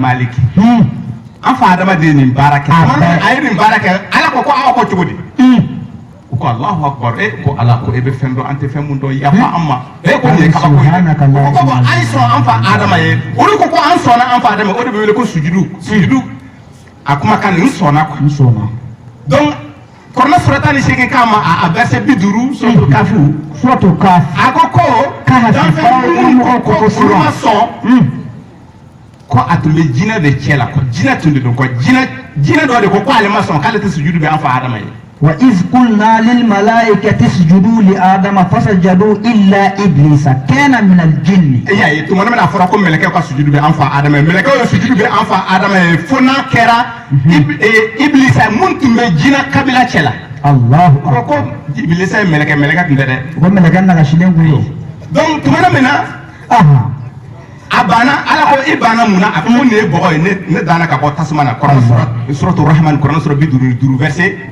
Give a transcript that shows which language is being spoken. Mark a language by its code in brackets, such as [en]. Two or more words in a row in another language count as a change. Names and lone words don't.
[bm] Maliki an fa Adama de ye nin baara kɛ a ye nin baara kɛ Ala ko aw ko cogo di u ko [ar] الله أكبر [bm] ko Ala ko e bɛ fɛn dɔn an tɛ fɛn mun dɔn yafa an ma ko nin ye kabako ye ko an sɔn an fa Adama ye olu ko an sɔnna an fa Adama o de bɛ wele ko sujudu a kumakan nin sɔnna quoi n sɔnna donc kɔrɔna surata ni seegin k'a ma a verset 50 suratul kafi suratul kafi a ko Kahafi mɔgɔw ko olu ma sɔn ko a tun bɛ jinɛ de cɛ la ko jinɛ tun de don ko jinɛ dɔ de ko ale ma sɔn k'ale tɛ sujudu bɛ an fa Adama ye [ar] وإذ قلنا للملائكة اسجدوا لآدم فسجدوا إلا إبليس كان من الجن. [bm] y'a ye tuma min na a fɔra ko mɛlɛkɛw ka sujudu bɛ an fa Adama ye mɛlɛkɛw ye sujudu bɛ an fa Adama ye fo n'a kɛra Ibilisa mun tun bɛ jinɛ kabila cɛ la. Allahu akbar ko Ibilisa ye mɛlɛkɛ tun tɛ dɛ. ko mɛlɛkɛ nagasilen kun don. donc tuma min na a banna Ala ko i banna mun na a ko nin ye bɔgɔ ye ne danna ka bɔ tasuma na Kuranɛ suratul Rahman Kuranɛ sura 55 verset